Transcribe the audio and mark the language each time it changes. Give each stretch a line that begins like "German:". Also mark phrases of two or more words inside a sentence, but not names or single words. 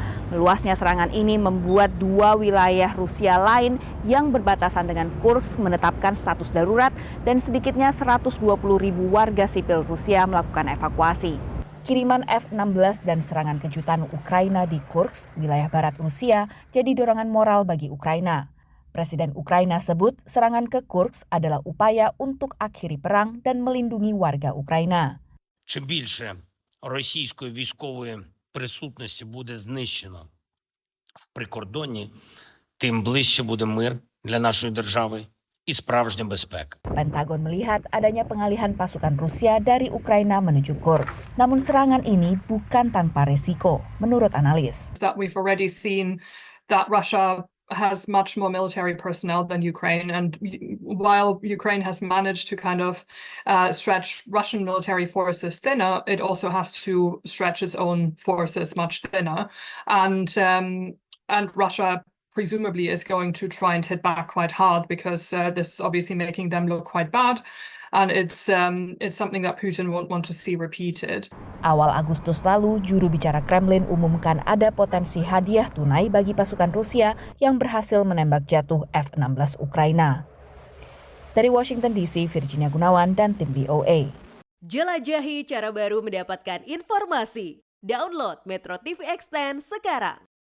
Indonesian: Meluasnya serangan ini membuat dua wilayah Rusia lain yang berbatasan dengan Kursk menetapkan status darurat dan sedikitnya 120.000 warga sipil Rusia melakukan evakuasi. Kiriman F-16 dan serangan kejutan Ukraina di Kursk, wilayah barat Rusia, jadi dorongan moral bagi Ukraina. Presiden Ukraina sebut serangan ke Kursk adalah upaya untuk akhiri perang dan melindungi warga Ukraina.
Ukrainian: Чим більше російської військової присутності буде знищено в прикордонні, тим ближче буде мир для нашої держави і справжня безпека.
Indonesian: Pentagon melihat adanya pengalihan pasukan Rusia dari Ukraina menuju Kursk. Namun serangan ini bukan tanpa resiko, menurut analis.
English: We've already seen that Russia has much more military personnel than Ukraine, and while Ukraine has managed to kind of stretch Russian military forces thinner, it also has to stretch its own forces much thinner, and Russia presumably is going to try and hit back quite hard because this is obviously making them look quite bad. And it's something that Putin won't want to see repeated.
Indonesian: Awal Agustus lalu, juru bicara Kremlin umumkan ada potensi hadiah tunai bagi pasukan Rusia yang berhasil menembak jatuh F-16 Ukraina. Dari Washington DC, Virginia Gunawan dan tim VOA. Jelajahi cara baru mendapatkan informasi. Download Metro TV Extend sekarang.